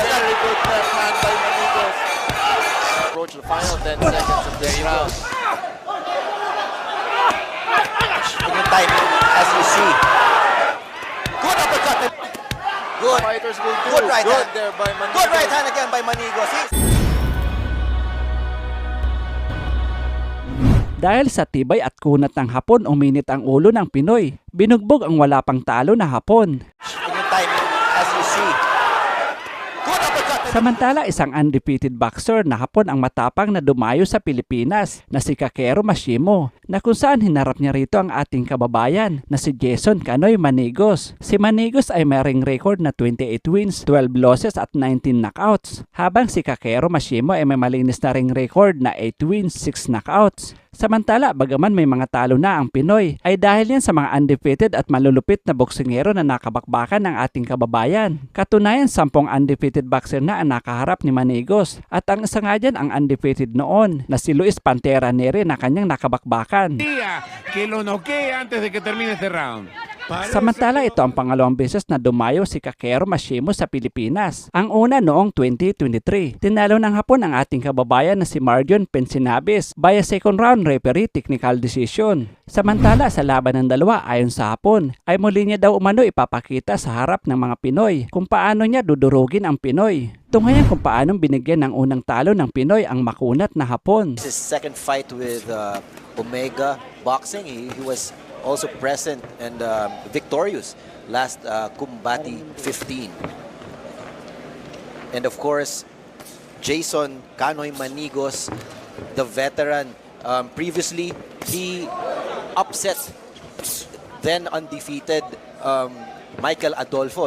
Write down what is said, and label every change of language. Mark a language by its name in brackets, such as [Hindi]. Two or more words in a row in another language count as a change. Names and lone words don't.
[English] Very good left hand by Manigos. Approach the final 10 seconds of this round. In yung timing, as you see. Good uppercut. Good. Fighters will do Good right good hand. there by Manigos. Good right hand again by Manigos. [Filipino] Dahil sa tibay at kunat ng Hapon, uminit ang ulo ng Pinoy. Binugbog ang wala pang talo na Hapon. [English] In yung timing, as you see. Good uppercut. [Filipino] Samantala, isang [English] undefeated boxer [Filipino] na Hapon ang matapang na dumayo sa Pilipinas na si Kakero Mashimo, na kung saan hinarap niya rito ang ating kababayan na si Jason Kanoy Manigos. Si Manigos ay mayroong record na 28 wins, 12 losses at 19 knockouts, habang si Kakero Mashimo ay may malinis na ring record na 8 wins, 6 knockouts. Samantala, bagaman may mga talo na ang Pinoy, ay dahil yan sa mga undefeated at malulupit na boksingero na nakabakbakan ng ating kababayan. Katunayan, 10 [English] undefeated boxer [Filipino] na ang nakaharap ni Manigos, at ang isa nga dyan ang undefeated noon na si Luis Pantera Neri na kanyang nakabakbakan. [Spanish] Que lo noquee antes de que termine este round. [Filipino] Samantala, ito ang pangalawang beses na dumayo si Kakero Mashimo sa Pilipinas. Ang una noong 2023. Tinalo ng Hapon ang ating kababayan na si Marjon Pensinabis via [English] second round referee technical decision. [Filipino] Samantala, sa laban ng dalawa ayon sa Hapon, ay muli niya daw umano ipapakita sa harap ng mga Pinoy kung paano niya dudurugin ang Pinoy. Tunghayan kung paano binigyan ng unang talo ng Pinoy ang makunat na Hapon. [English] His second fight with Omega Boxing, he was also present and victorious last Kumbati 15. And of course, Jason Kanoy Manigos, the veteran, previously he upset then undefeated Michael Adolfo.